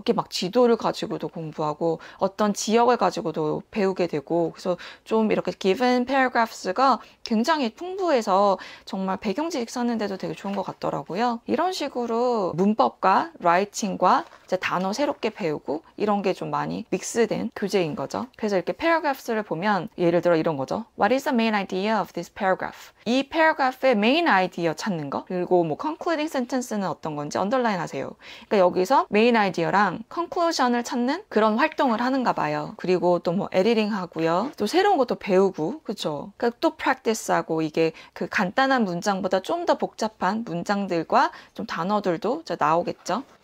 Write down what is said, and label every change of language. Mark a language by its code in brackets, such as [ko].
[ko] 이렇게 막 지도를 가지고도 공부하고 어떤 지역을 가지고도 배우게 되고 그래서 좀 이렇게 [en] given paragraphs [ko] 가 굉장히 풍부해서 정말 배경지식 썼는데도 되게 좋은 것 같더라고요. 이런 식으로 문법과 writing과 이제 단어 새롭게 배우고 이런 게 좀 많이 믹스된 교재인 거죠. 그래서 이렇게 paragraphs를 보면 예를 들어 이런 거죠. [en] What is the main idea of this paragraph? [ko] 이 paragraph의 [en] main idea [ko] 찾는 거 그리고 뭐 [en] concluding sentence [ko] 는 어떤 건지 언더라인 하세요. 그러니까 여기서 메인 아이디어랑 컨클루전을 찾는 그런 활동을 하는가 봐요. 그리고 또 뭐 에디팅 하고요. 또 새로운 것도 배우고 그렇죠. 그러니까 또 프랙티스하고 이게 그 간단한 문장보다 좀 더 복잡한 문장들과 좀 단어들도 나오겠죠.